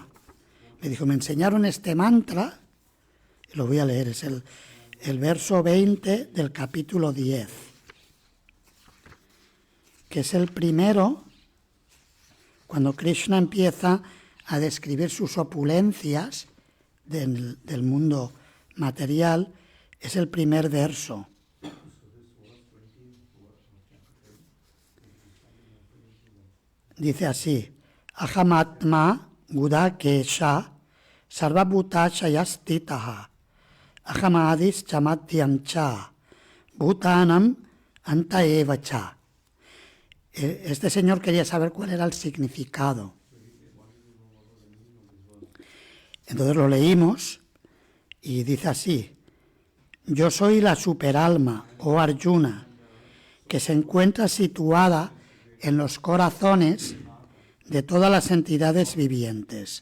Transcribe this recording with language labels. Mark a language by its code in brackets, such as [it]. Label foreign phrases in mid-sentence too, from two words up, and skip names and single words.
[es] Me dijo, me enseñaron este mantra, y lo voy a leer, es el verso 20 del capítulo 10, que es el primero, cuando Krishna empieza a describir sus opulencias del mundo material, es el primer verso. Dice así, [sa] अहमात्मा गुडाकेश सर्वभूताशयस्थितः अहमादिश् चमत्यम् च भूतानाम् अन्त एव च. [es] Este señor quería saber cuál era el significado. Entonces lo leímos y dice así, yo soy la superalma, oh Arjuna, que se encuentra situada en los corazones de todas las entidades vivientes.